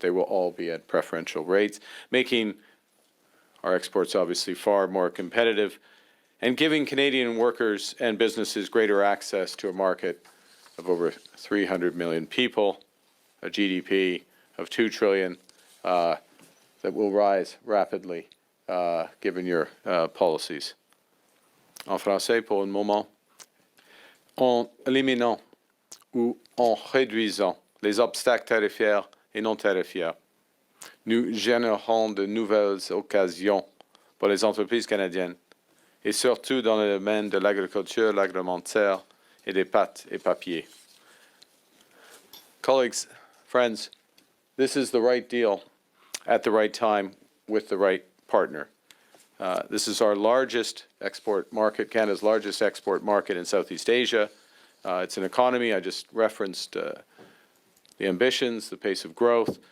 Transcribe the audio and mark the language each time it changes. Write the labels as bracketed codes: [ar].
[en] They will all be at preferential rates, making our exports obviously far more competitive and giving Canadian workers and businesses greater access to a market of over 300 million people, a GDP of $2 trillion that will rise rapidly given your policies. [fr] En français, pour un moment, en éliminant ou en réduisant les obstacles tarifaires et non tarifaires, nous générons de nouvelles occasions pour les entreprises canadiennes, et surtout dans le domaine de l'agriculture, l'agroalimentaire et des pâtes et papiers. [en] Colleagues, friends, this is the right deal at the right time with the right partner. This is our largest export market, Canada's largest export market in Southeast Asia. It's an economy, I just referenced the ambitions, the pace of growth.